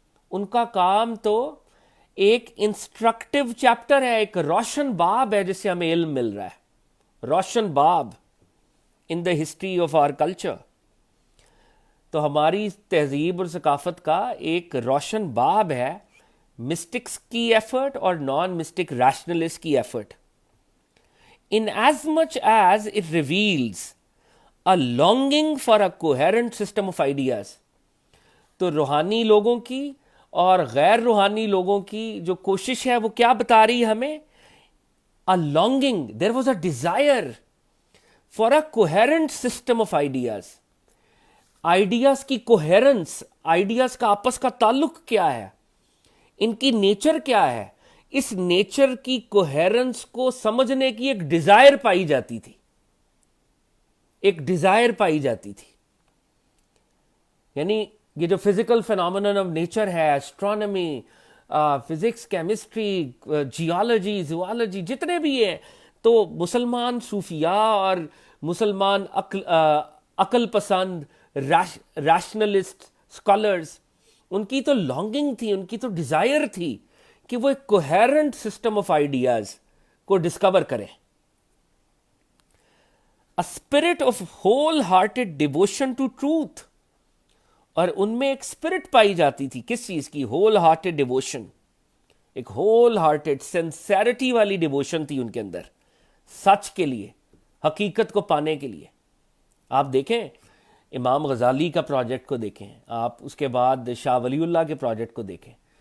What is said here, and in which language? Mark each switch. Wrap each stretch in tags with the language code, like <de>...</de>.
<ur>ان کا کام تو ایک انسٹرکٹیو چیپٹر ہے، ایک روشن باب ہے جس سے ہمیں علم مل رہا ہے، روشن باب</ur> <en>In the history of our culture.</en> <ur>تو ہماری تہذیب اور ثقافت کا ایک روشن باب ہے مسٹکس کی ایفرٹ اور نان مسٹک ریشنلسٹ کی effort.</ur> <en>In as much as it reveals a longing for a coherent system of ideas.</en> <ur>تو روحانی لوگوں کی اور غیر روحانی لوگوں کی جو کوشش ہے وہ کیا بتا رہی ہے ہمیں؟</ur> <en>a longing, there was a desire for a coherent system of ideas.</en> <ur>Ideas کی کوہیرنس، آئیڈیاز کا آپس کا تعلق کیا ہے، ان کی نیچر کیا ہے، اس نیچر کی کوہیرنس کو سمجھنے کی ایک ڈیزائر پائی جاتی تھی، ایک ڈیزائر پائی جاتی تھی. یعنی یہ جو فزیکل فینومینن آف نیچر ہے، astronomy, physics, chemistry, geology, zoology, جتنے بھی ہیں، تو مسلمان صوفیاء اور مسلمان عقل پسند ریشنلسٹ اسکالرز، ان کی تو لانگنگ تھی، ان کی تو ڈیزائر تھی کہ وہ ایک</ur> <en>coherent system of ideas</en> <ur>کو ڈسکور کریں.</ur> <en>A spirit of whole-hearted devotion to truth.</en> <ur>اور ان میں ایک اسپرٹ پائی جاتی تھی، کس چیز کی؟ Whole hearted devotion. ایک ہول ہارٹیڈ سنسیرٹی والی ڈیووشن تھی ان کے اندر، سچ کے لیے، حقیقت کو پانے کے لیے. آپ دیکھیں امام غزالی کا پروجیکٹ کو دیکھیں، آپ اس کے بعد شاہ ولی اللہ کے پروجیکٹ کو دیکھیں.</ur>